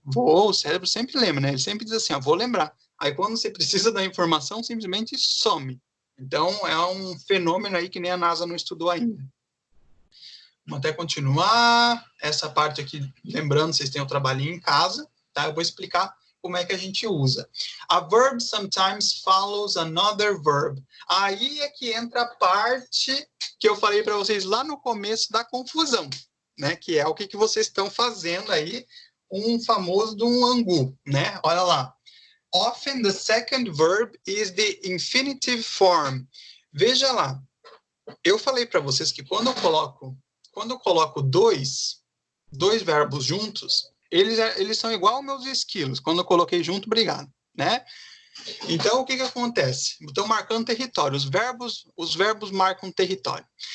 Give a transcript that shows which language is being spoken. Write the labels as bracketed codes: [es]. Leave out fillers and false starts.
[pt] Vou, o cérebro sempre lembra, né? Ele sempre diz assim, vou lembrar. Aí, quando você precisa da informação, simplesmente some. Então, é um fenômeno aí que nem a NASA não estudou ainda. Vamos até continuar. Essa parte aqui, lembrando, vocês têm o trabalhinho em casa, tá? Eu vou explicar como é que a gente usa. [en] A verb sometimes follows another verb. [pt] Aí é que entra a parte que eu falei para vocês lá no começo da confusão, né? Que é o que vocês estão fazendo aí, um famoso de um angu, né? Olha lá. [en] Often the second verb is the infinitive form. [pt] Veja lá. Eu falei para vocês que quando eu coloco dois verbos juntos, eles são igual aos meus esquilos. Quando eu coloquei junto, obrigado, né? Então, o que acontece? Estou marcando território. Os verbos marcam território.